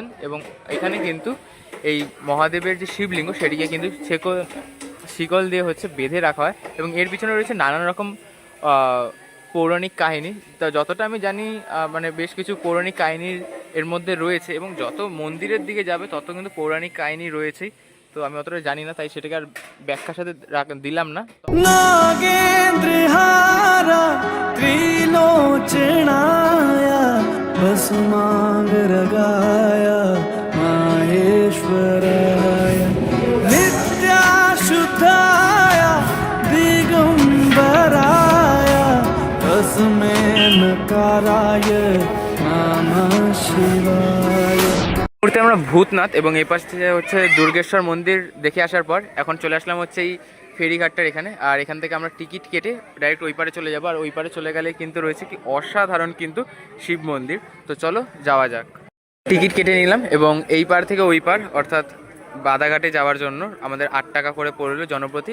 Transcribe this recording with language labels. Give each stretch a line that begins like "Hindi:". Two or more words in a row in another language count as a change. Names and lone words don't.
Bangla: এবং এখানে কিন্তু এই মহাদেবের যে শিবলিঙ্গ সেটিকে কিন্তু শিকল দিয়ে হচ্ছে বেঁধে রাখা হয়। এবং এর পিছনে রয়েছে নানান রকম পৌরাণিক কাহিনী। তা যতটা আমি জানি মানে বেশ কিছু পৌরাণিক কাহিনীর এর মধ্যে রয়েছে, এবং যত মন্দিরের দিকে যাবে তত কিন্তু পৌরাণিক কাহিনী রয়েছেই। তো আমি অতটা জানি না, তাই সেটাকে আর ব্যাখ্যার সাথে দিলাম না।
Sanskrit: नागेन्द्रहारा त्रिलोचनाया भस्मांग रगाया माहेश्वराय नित्याशुद्धाया दिगंबराया तस्मै नकाराय नमः शिवाय।
Bangla: মুহূর্তে আমরা ভূতনাথ এবং এই পাশ থেকে হচ্ছে দুর্গেশ্বর মন্দির দেখে আসার পর এখন চলে আসলাম হচ্ছে এই ফেরিঘাটটার এখানে। আর এখান থেকে আমরা টিকিট কেটে ডাইরেক্ট ওই পারে চলে যাবো। আর ওই পারে চলে গেলে কিন্তু রয়েছে কি অসাধারণ কিন্তু শিব মন্দির। তো চলো যাওয়া যাক। টিকিট কেটে নিলাম এবং এই পার থেকে ওই পার অর্থাৎ বাদাঘাটে যাওয়ার জন্য আমাদের 8 টাকা করে পড়লো জনপ্রতি।